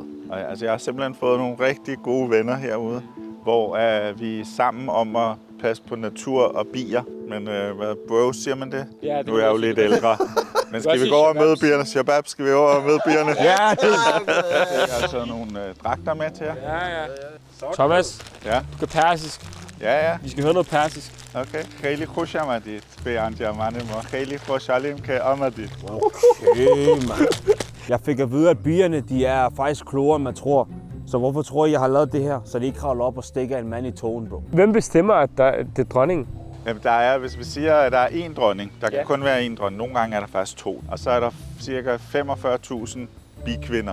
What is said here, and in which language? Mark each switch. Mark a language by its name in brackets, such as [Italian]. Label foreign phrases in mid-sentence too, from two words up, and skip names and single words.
[Danish] Og altså jeg har simpelthen fået nogle rigtig gode venner herude, hvor vi er sammen om at passe på natur og bier. Men hvad bro, siger man det? Ja, det nu er jeg jo lidt ældre. Men skal vi gå over og møde bierne? Shabab, skal vi over og møde bierne? Ja, Jeg har taget nogle dragter med til jer. Ja. Thomas, Ja, du kan persisk. ja. Vi skal høre noget persisk. Okay. [Persian] خیلی خوشم آمدید به انجمن ما. خیلی خوشحالیم که آمدید. [Danish] Okay, mand. Jeg fik at vide, at bierne de er faktisk klogere, end man tror. Så hvorfor tror I, jeg har lavet det her? Så de ikke kravler op og stikker en mand i togen, bro. Hvem bestemmer, at det er dronningen? Jamen, der er, hvis vi siger, at der er én dronning, der kan kun være én dronning. Nogle gange er der faktisk 2. Og så er der cirka 45.000 bikvinder.